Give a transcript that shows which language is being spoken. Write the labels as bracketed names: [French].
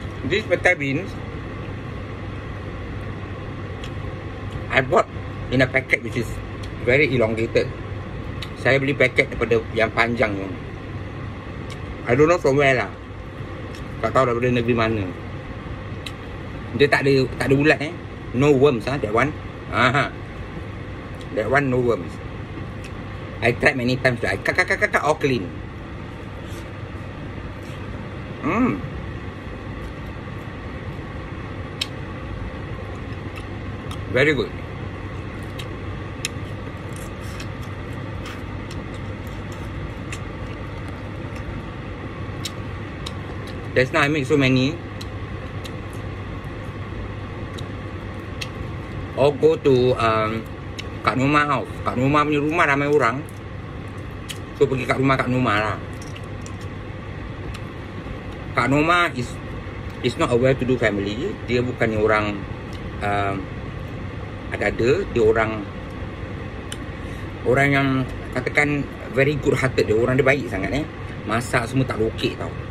[English] This petai beans I bought in a packet which is very elongated. [Malay] Saya beli paket daripada yang panjang tu. [English] I don't know from where lah. [Malay] Tak tahu daripada negeri mana. Dia tak ada ulat [English] No worms that one. That one no worms. I tried many times. I cut all clean. Very good. Just now I make so many. Or go to Kak Noma house. Kak Noma [Malay] punya rumah ramai orang. [English] So [Malay] pergi kat rumah Kak Noma lah. [English] Kak Noma is not a well-to-do family. [Malay] Dia bukannya orang ada-ada. Dia orang yang katakan [English] very good hearted. [Malay] Dia orang dia baik sangat Masak semua tak lokek tau.